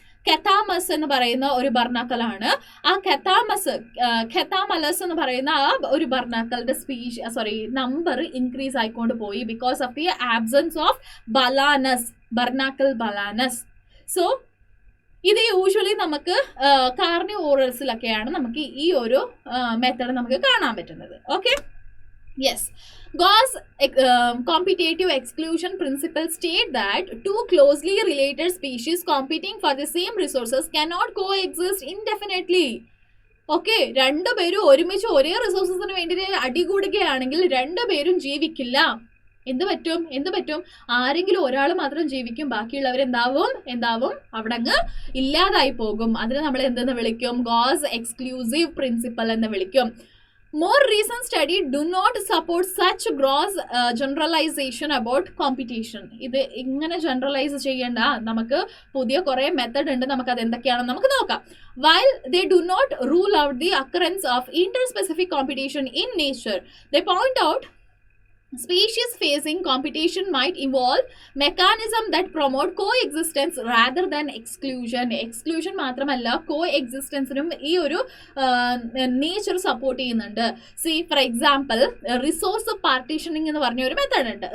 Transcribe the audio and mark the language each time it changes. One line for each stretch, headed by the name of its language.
Malayalam: കെത്താമസ് എന്ന് പറയുന്ന ഒരു ബർണാക്കലാണ്. ആ കെത്താമലസ് എന്ന് പറയുന്ന ആ ഒരു ബർണാക്കലിന്റെ നമ്പർ ഇൻക്രീസ് ആയിക്കൊണ്ട് പോയി
English: because of the absence of Balanus,
Malayalam: ബർണാക്കൽ ബലാനസ്. So ഇത് യൂഷ്വലി നമുക്ക് കാർണിവോറൽസിലൊക്കെയാണ് നമുക്ക് ഈ ഒരു മെത്തേഡ് നമുക്ക് കാണാൻ പറ്റുന്നത്.
English: Okay, yes. Gauss competitive exclusion principle state that two closely related species competing for the same resources cannot coexist indefinitely.
Malayalam: Okay, രണ്ടുപേരും ഒരുമിച്ച് ഒരേ റിസോഴ്സസിന് വേണ്ടി അടികൂടുകയാണെങ്കിൽ രണ്ടുപേരും ജീവിക്കില്ല. എന്ത് പറ്റും? ആരെങ്കിലും ഒരാൾ മാത്രം ജീവിക്കും, ബാക്കിയുള്ളവർ എന്താവും അവിടെ അങ്ങ് ഇല്ലാതായി പോകും. അതിന് നമ്മൾ എന്തെന്ന് വിളിക്കും? ഗോസ് എക്സ്ക്ലൂസീവ് പ്രിൻസിപ്പൽ എന്ന് വിളിക്കും.
English: More recent study do not support such gross generalization about competition.
Malayalam: ഇത് ഇങ്ങനെ ജനറലൈസ് ചെയ്യേണ്ട, നമുക്ക് പുതിയ കുറേ മെത്തഡ് ഉണ്ട്, നമുക്ക് അത് എന്തൊക്കെയാണെന്ന് നമുക്ക് നോക്കാം.
English: While they do not rule out the occurrence of interspecific competition in nature, they point out species facing competition might evolve mechanism that promote coexistence rather than exclusion.
Malayalam: Exclusion മാത്രമല്ല, coexistence-നും ഈ ഒരു നേച്ചർ സപ്പോർട്ട് ചെയ്യുന്നുണ്ട്.
English: See, for example,
Malayalam: resource partitioning എന്ന് പറഞ്ഞ ഒരു method ഉണ്ട്.